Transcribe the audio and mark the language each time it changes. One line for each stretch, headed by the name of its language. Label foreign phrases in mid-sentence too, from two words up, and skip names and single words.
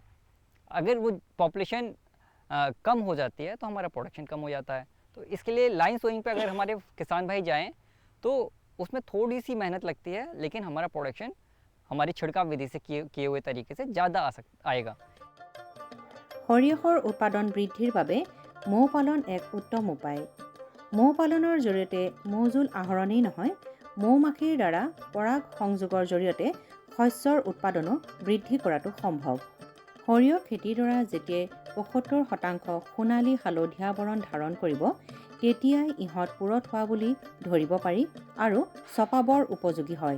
Hindi: अगर वो पॉपुलेशन कम हो जाती है तो हमारा प्रोडक्शन कम हो जाता है। तो इसके लिए
English: line sowing
Hindi: पे अगर हमारे किसान भाई जाएं तो उसमें थोड़ी सी मेहनत लगती है, लेकिन हमारा प्रोडक्शन हमारी छिड़काव विधि से किए हुए तरीके से ज़्यादा आएगा।
Assamese: সৰিয়হৰ উৎপাদন বৃদ্ধিৰ বাবে মৌ পালন এক উত্তম উপায়। মৌ পালনৰ জৰিয়তে মৌজোল আহৰণেই নহয়, মৌ মাখিৰ দ্বাৰা পৰাগ সংযোগৰ জৰিয়তে শস্যৰ উৎপাদনো বৃদ্ধি কৰাটো সম্ভৱ। সৰিয়হ খেতিৰ দ্বাৰা যেতিয়াই ৭৫% সোণালী হালধীয়া বৰণ ধাৰণ কৰিব, তেতিয়াই ইহঁত পুৰঠ হোৱা বুলি ধৰিব পাৰি আৰু চপাবৰ উপযোগী হয়।